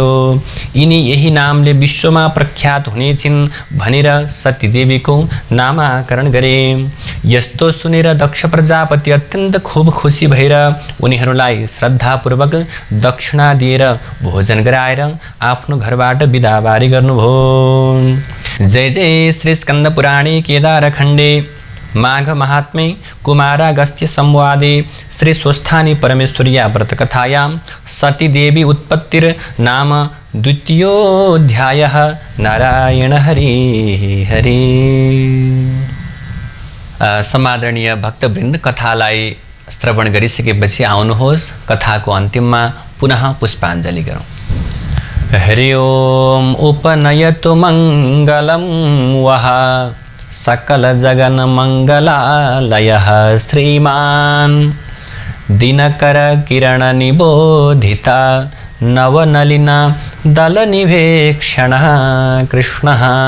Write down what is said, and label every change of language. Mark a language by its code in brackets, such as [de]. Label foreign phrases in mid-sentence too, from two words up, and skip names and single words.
[ne] यिनी यही नामले विश्वमा प्रख्यात हुनेछिन् भनेर सती देवीको नामाकरण गरे। यस्तो सुनेर दक्ष प्रजापति अत्यन्त खूब खुसी भएर उनीहरूलाई श्रद्धापूर्वक दक्षिणा दिएर भोजन गराएर आफ्नो घरबाट बिदाबारी गर्नुभयो। [sa] जय जय श्री स्कन्द पुराणे केदार खण्डे माघ महात्म्ये कुमारागस्त्य संवादे श्री स्वस्थानी परमेश्वर्या व्रतकथायां सतीदेवी उत्पत्तिर नाम द्वितीयोऽध्यायः। नारायण हरि हरि। [ne] समादरणीय भक्तवृन्द, कथालाई श्रवण गरिसकेपछि आउनुहोस् कथाको अन्तिममा पुनः पुष्पाञ्जलि गरौँ। [sa] हरि ओम उपनयतु मङ्गलं वः सकल जगन मंगलालयः श्रीमान दिनकर किरण निबोधिता नवनलिना दलनिवेक्षणः कृष्णः